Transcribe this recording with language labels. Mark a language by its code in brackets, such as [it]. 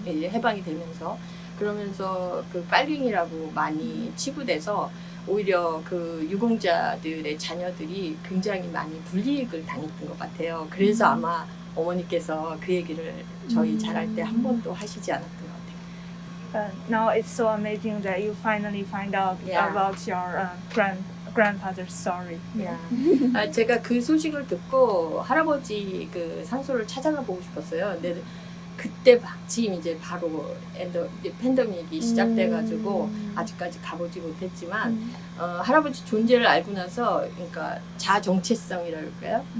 [ko] 이제 해방이 되면서. 그러면서 그 빨갱이라고 많이 치부돼서 오히려 그 유공자들의 자녀들이 굉장히 많이 불이익을 당했던 것 같아요. 그래서 아마 어머니께서 그 얘기를 저희 자랄 때 한 번도 하시지 않았던 것 같아요. [en] Now it's so amazing that you finally find out about your grandfather's story. [ko] 제가 그 소식을 듣고 할아버지 그 산소를 찾아가 보고 싶었어요. 근데 그때 마침 이제 바로 팬데믹이 시작돼가지고 아직까지 가보지 못했지만 할아버지 존재를 알고 나서 그러니까 자정체성이랄까요?